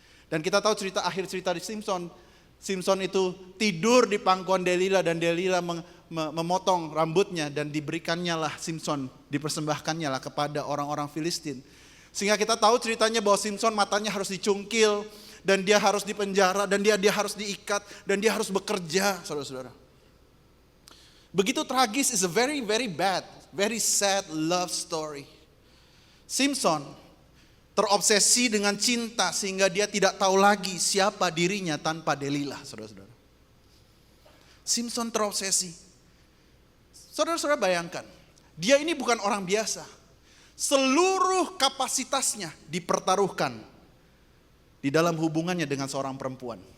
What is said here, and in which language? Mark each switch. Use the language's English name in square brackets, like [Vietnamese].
[Indonesian] Dan kita tahu akhir cerita di Simson. Simson itu tidur di pangkuan Delilah dan Delilah memotong rambutnya dan diberikannya lah Simson, dipersembahkannya lah kepada orang-orang Filistin. Sehingga kita tahu ceritanya bahwa Simson matanya harus dicungkil dan dia harus dipenjara dan dia harus diikat dan dia harus bekerja, saudara-saudara. Begitu tragis, [English] is a very bad, very sad love story. [Indonesian] Simson terobsesi dengan cinta sehingga dia tidak tahu lagi siapa dirinya tanpa Delilah, saudara-saudara. Simson terobsesi. Saudara-saudara bayangkan, dia ini bukan orang biasa. Seluruh kapasitasnya dipertaruhkan di dalam hubungannya dengan seorang perempuan.